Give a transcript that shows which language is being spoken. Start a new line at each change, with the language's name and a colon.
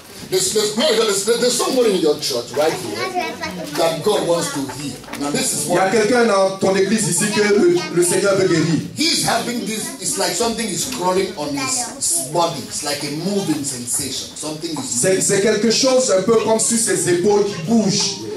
English: There's someone in your church right here that God wants to heal. Now this is what.
French: Il y a quelqu'un dans ton église ici que le Seigneur veut guérir.
English: He's having this. It's like something is crawling on his body. It's like a moving sensation. Something is.
French: C'est quelque chose un peu comme sur ses épaules qui bouge.